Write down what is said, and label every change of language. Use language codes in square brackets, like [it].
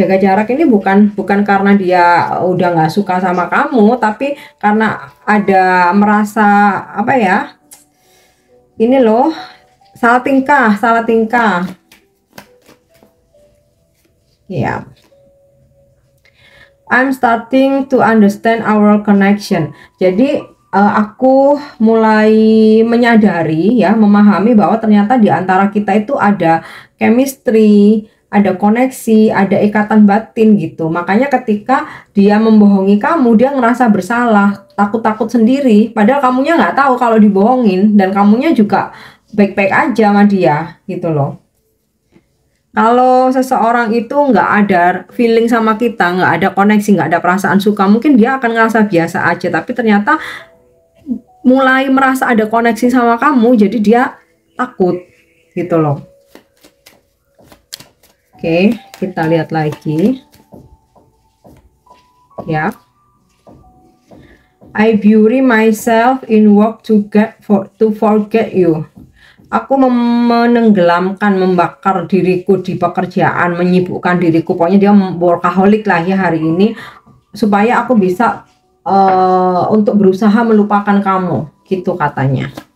[id] Jaga jarak ini bukan karena dia udah nggak suka sama kamu, tapi karena ada merasa apa ya, ini loh, salah tingkah ya. [en] I'm starting to understand our connection. [id] Jadi aku mulai menyadari ya, memahami bahwa ternyata di antara kita itu ada chemistry, ada koneksi, ada ikatan batin gitu. Makanya ketika dia membohongi kamu, dia ngerasa bersalah, takut-takut sendiri, padahal kamunya nggak tahu kalau dibohongin, dan kamunya juga baik-baik aja sama dia gitu loh. Kalau seseorang itu nggak ada feeling sama kita, nggak ada koneksi, nggak ada perasaan suka, mungkin dia akan ngerasa biasa aja, tapi ternyata mulai merasa ada koneksi sama kamu, jadi dia takut gitu loh. Oke, kita lihat lagi ya. [en] I bury myself in work to forget you. [id] Aku menenggelamkan, membakar diriku di pekerjaan, menyibukkan diriku, pokoknya dia workaholic lah ya hari ini, supaya aku bisa untuk berusaha melupakan kamu gitu katanya.